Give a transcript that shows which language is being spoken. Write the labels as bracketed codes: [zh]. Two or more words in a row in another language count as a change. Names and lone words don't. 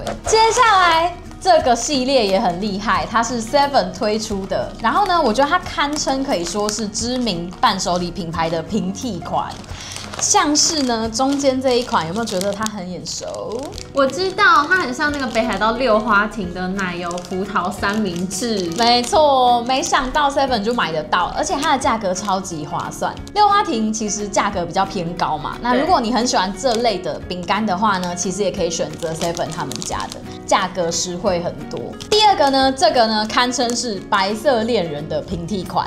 [zh] 接下來這個系列也很厲害，它是 Seven 推出的，然後呢，我覺得它堪稱可以說是知名伴手禮品牌的平替款。像是呢，中間這一款有沒有覺得它很眼熟？我知道它很像那個北海道六花亭的奶油葡萄三明治。沒錯，沒想到 Seven 就買得到，而且它的價格超級划算。六花亭其實價格比較偏高嘛，那如果你很喜歡這類的餅乾的話呢，其實也可以選擇 Seven 他們家的，價格實惠很多。第二個呢，這個呢堪稱是白色戀人的平替款。